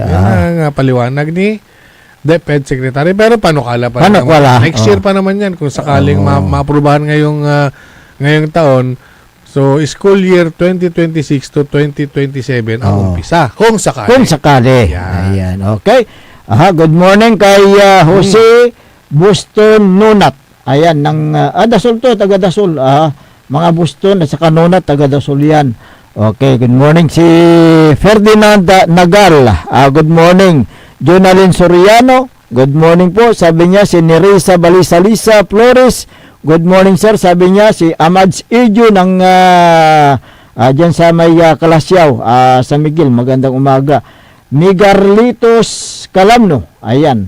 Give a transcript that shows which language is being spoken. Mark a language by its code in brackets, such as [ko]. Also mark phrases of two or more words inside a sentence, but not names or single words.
[tl] Yan ang paliwanag ni DepEd Secretary. Pero panukala pa naman. [en] Next year [tl] pa naman yan kung sakaling maaprubahan ngayong taon. So, [en] school year 2026 to 2027 [tl] ang umpisa. Kung sakali. Ayan, [en] okay. Good morning [tl] kay Jose Buston Nunat. Ayan, Dasol to, taga Dasol. Mga Buston at saka Nunat, taga Dasol yan. [en] Okay, good morning. [tl] Si Ferdinand Nagal. [en] Good morning. [tl] Jonalyn Soriano. [en] Good morning [tl] po. Sabi niya si Nerissa Balisalisa Flores. [en] Good morning, sir. [tl] Sabi niya, si Amads Ijo ng dyan sa may Kalasyaw, sa Miguel. Magandang umaga. Migarlitos Calamno. Ayan.